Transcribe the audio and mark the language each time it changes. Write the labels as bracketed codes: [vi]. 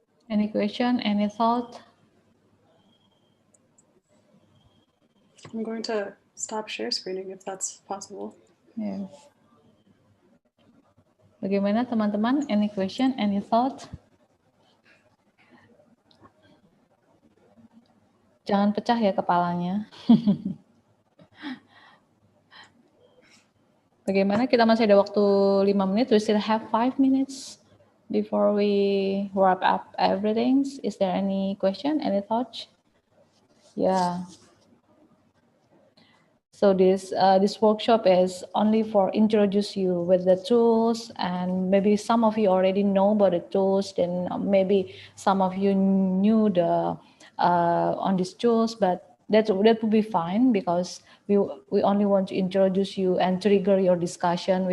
[en] Any question, any thought? I'm going to stop share screening if that's possible. Yes. [id] Bagaimana teman-teman? [en] Any question, any thought? [id] Jangan pecah ya kepalanya. Bagaimana? Kita masih ada waktu 5 menit. [en] We still have 5 minutes before we wrap up everything. Is there any question, any thought? Yeah. So this workshop is only for introduce you with the tools, and maybe some of you already know about the tools, then maybe some of you knew the on these tools, but that would be fine, because we only want to introduce you and trigger your discussion.